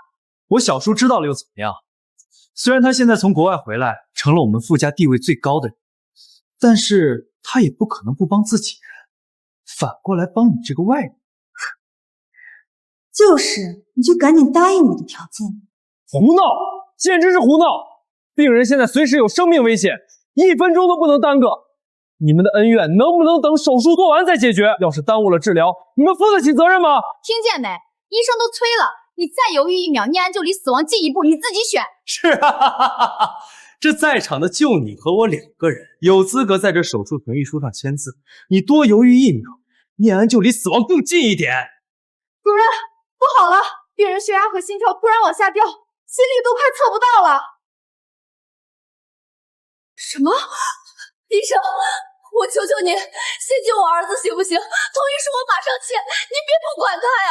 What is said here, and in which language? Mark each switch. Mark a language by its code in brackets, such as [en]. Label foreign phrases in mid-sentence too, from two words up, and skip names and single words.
[zh] 我小叔知道了又怎么样？虽然他现在从国外回来，成了我们傅家地位最高的人，但是他也不可能不帮自己人，反过来帮你这个外人。就是，你就赶紧答应我的条件。胡闹，简直是胡闹！病人现在随时有生命危险，1分钟都不能耽搁。你们的恩怨能不能等手術做完再解決？要是耽誤了治療，你們負得起責任嗎？聽見沒？醫生都催了，你再猶豫1秒，念安就離死亡近1步，你自己選。是啊，這在場的就你和我2個人，有資格在這手術同意書上簽字。你多猶豫1秒，念安就離死亡更近一點。主任，不好了，病人血壓和心跳突然往下掉，心率都快測不到了。什麼？醫生，我求求您，先救我兒子行不行？同意書我馬上簽，您別不管他呀。